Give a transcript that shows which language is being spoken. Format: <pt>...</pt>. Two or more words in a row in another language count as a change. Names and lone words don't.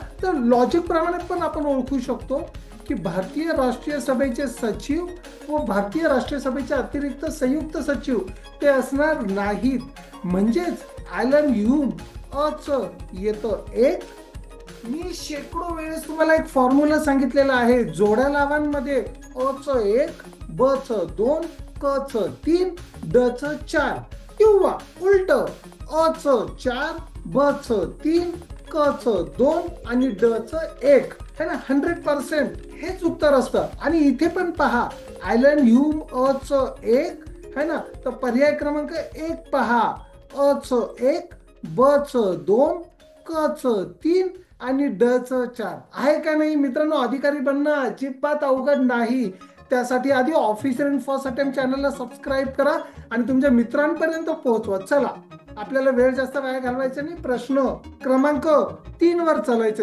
<mr>तर लॉजिक प्रमाणे पण आपण ओळखू शकतो की भारतीय राष्ट्रीय सभेचे सचिव व भारतीय राष्ट्रीय सभेचे अतिरिक्त संयुक्त सचिव ते असणार नाहीत. म्हणजेच ॲलन ह्यूम अच येतं 1. मी शेकडो वेळेस तुम्हाला एक फॉर्म्युला सांगितलेला आहे, जोड्या लावांमध्ये अ च 1, ब च 2, क च 3, ड च 4, किंवा उलट अ च 4, ब च 3, क च 2 आणि ड च 1</mr> <hi>है ना.</hi> <mr>100% हेच उत्तर असतं. आणि इथे पण पहा, ॲलन ह्यूम अ च 1</mr> <hi>है ना,</hi> <mr>तर पर्याय क्रमांक 1 पहा, अ च 1, ब च 2, क च 3 आणि ड च 4 आहे का नाही. मित्रांनो, अधिकारी बनणं अजिबात अवघड नाही. त्यासाठी आधी ऑफिसर इन फर्स्ट अटेम्प्ट चॅनलला सबस्क्राईब करा आणि तुमच्या मित्रांपर्यंत पोहोचवा. चला, आपल्याला वेळ जास्त वाया घालवायचा नाही. प्रश्न क्रमांक 3 वर चालायचंय.</mr>